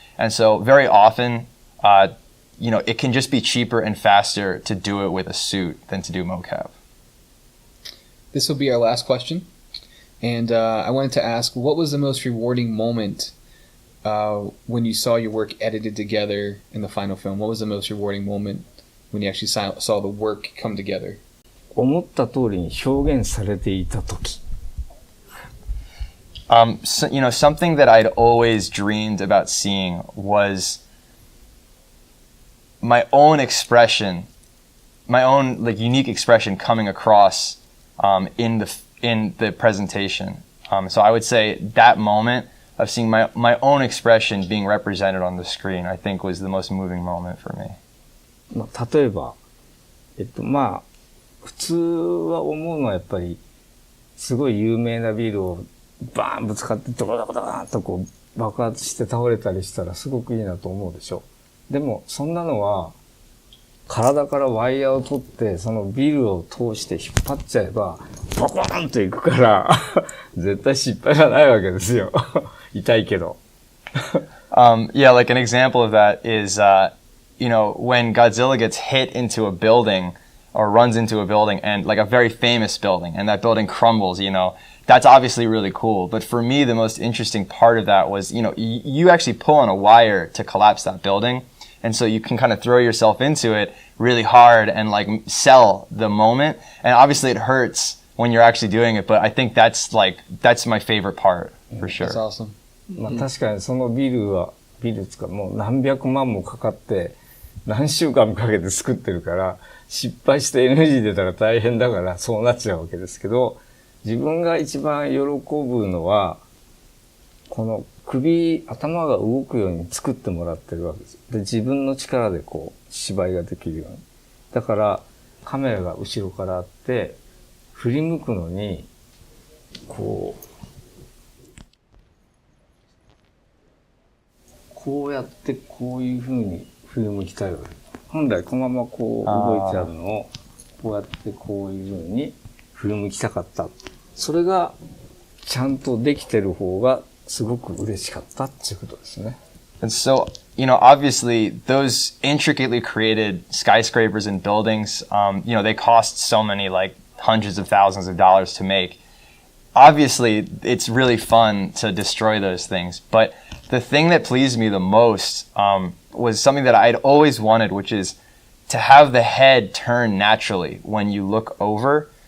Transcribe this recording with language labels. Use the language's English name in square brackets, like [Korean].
[English] And so very often, you know, it can just be cheaper and faster to do it with a suit than to do mocap. This will be our last question. And I wanted to ask, what was the most rewarding moment when you saw your work edited together in the final film? What was the most rewarding moment when you actually saw the work come together? [Japanese] 思った通りに表現されていたとき。 [English] So, you know, something that I'd always dreamed about seeing was my own expression, my own like unique expression coming across in the presentation. So I would say that moment of seeing my own expression being represented on the screen, I think was the most moving moment for me. [Japanese] まあ、例えば、まあ、普通は思うのはやっぱり、すごい有名なビルをバーンぶつかってドカドカドカーンとこう爆発して倒れたりしたらすごくいいなと思うでしょ。でも、そんなのは、体からワイヤーを取って、そのビルを通して引っ張っちゃえば、ボコーンといくから、絶対失敗がないわけですよ。痛いけど。 [English] Yeah, like an example of that is, you know, when Godzilla gets hit into a building or runs into a building, and like a very famous building, and that building crumbles, you know, that's obviously really cool. But for me, the most interesting part of that was, you know, you actually pull on a wire to collapse that building. And so you can kind of throw yourself into it really hard and like sell the moment. And obviously it hurts when you're actually doing it, but I think that's my favorite part for sure. That's awesome. [Japanese] まあ確かにそのビルつかもう何百万もかかって何週間もかけて作ってるから失敗して NG 出たら大変だからそうなっちゃうわけですけど、自分が一番喜ぶのはこの頭が動くように作ってもらってるわけです。で、自分の力でこう芝居ができるように。だからカメラが後ろからあって振り向くのにこうやってこういう風に振り向きたいわけ。本来このままこう動いてあるのをこうやってこういう風に振り向きたかった。それがちゃんとできてる方がすごく嬉しかったっていうことですね。 [English] And so, you know, obviously those intricately created skyscrapers and buildings, you know, they cost so many, like hundreds of thousands of dollars to make. Obviously, it's really fun to destroy those things. But the thing that pleased me the most was something that I'd always wanted, which is to have the head turn naturally when you look over.